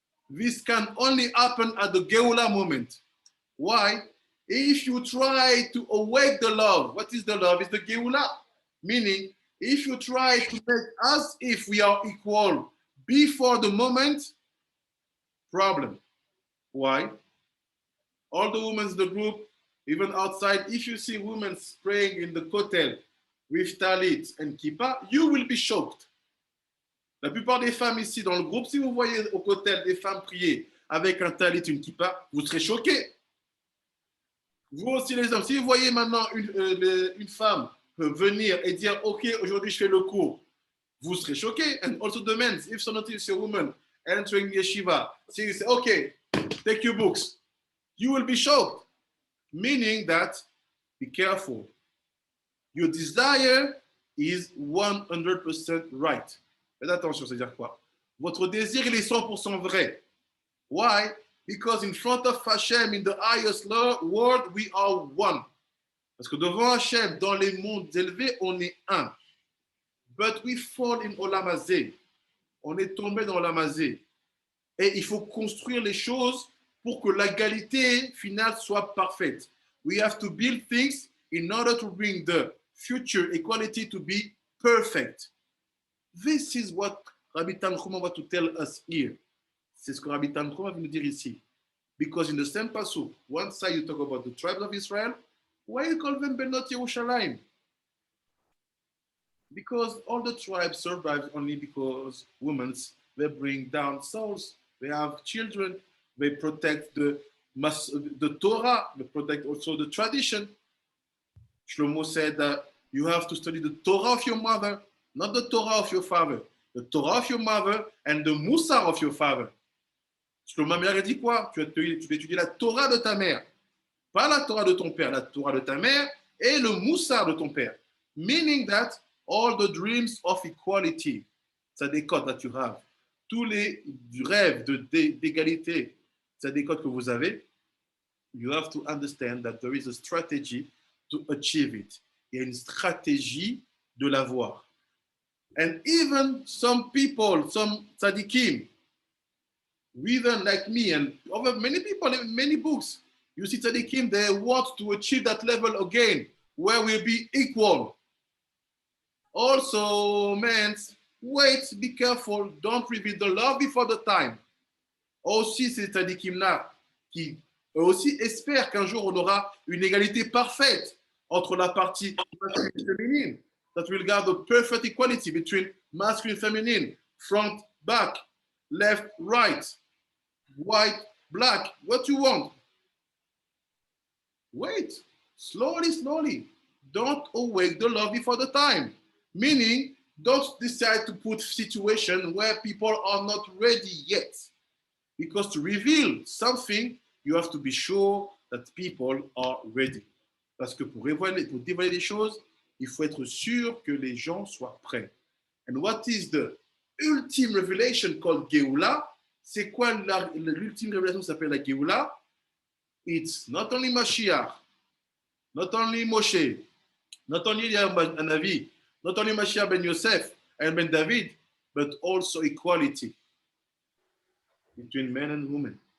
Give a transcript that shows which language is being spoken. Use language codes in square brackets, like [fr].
[en] This can only happen at the Géoula moment. Why? If you try to awake the love, what is the love? It's the Géoula. Meaning, if you try to make us if we are equal Before the moment, problem. Why? All the women in the group, even outside, if you see women praying in the kotel with talit and kippa, you will be shocked. [fr] La plupart des femmes ici dans le groupe, si vous voyez au kotel des femmes prier avec un talit, une kippa, vous serez choqués. Vous aussi les hommes, si vous voyez maintenant une femme venir et dire, OK, aujourd'hui je fais le cours, vous serez choqués. [en] And also the men, if so notice a woman entering yeshiva, so you say, OK, take your books, you will be shocked. Meaning that, be careful. Your desire is 100% right. [fr] Faites attention, c'est-à-dire quoi? Votre désir, il est 100% vrai. [en] Why? Because in front of Hashem, in the highest world, we are one. [fr] Parce que devant Hashem, dans les mondes élevés, on est un. [en] But we fall in Olamazé. [fr] On est tombé dans Olamazé. Et il faut construire les choses pour que l'égalité finale soit parfaite. [en] We have to build things in order to bring the future equality to be perfect. This is what Rabbi Tanchuma want to tell us here. [fr] C'est ce que Rabbi Tanchuma vient nous dire ici. [en] Because in the same pasuk, one side you talk about the tribes of Israel, why you call them Benot Yerushalayim? Because all the tribes survive only because women, they bring down souls, they have children, they protect the Torah, they protect also the tradition. Shlomo said that you have to study the Torah of your mother, not the Torah of your father. The Torah of your mother and the Moussar of your father. [fr] Shlomo Améler dit quoi? Tu vas étudier la Torah de ta mère, pas la Torah de ton père, la Torah de ta mère et le Moussar de ton père. [en] Meaning that all the dreams of equality, [fr] c'est des codes [en] that you have. [fr] Tous les rêves d'égalité, c'est des codes que vous avez. [en] You have to understand that there is a strategy to achieve it. [fr] Il y a une stratégie de l'avoir. [en] And even some people, some tzaddikim, even like me and over many people in many books, you see tzaddikim, they want to achieve that level again, where we'll be equal. Also, men, wait, be careful, don't reveal the love before the time. [fr] Aussi, ces tzaddikim-là qui aussi espèrent qu'un jour on aura une égalité parfaite entre la partie masculine et féminine. [en] That will guard the perfect equality between masculine and feminine, front, back, left, right, white, black, what you want. Wait, slowly, slowly. Don't awake the love before the time. Meaning, don't decide to put situation where people are not ready yet. Because to reveal something, you have to be sure that people are ready. [fr] Parce que pour dévoiler des choses, il faut être sûr que les gens soient prêts. [en] And what is the ultimate revelation called Geoula? [fr] C'est quoi l'ultime révélation qui s'appelle la Geoula? [en] It's not only Mashiach, not only Moshe, not only Navi, not only Mashiach ben Yosef and ben David, but also equality between men and women.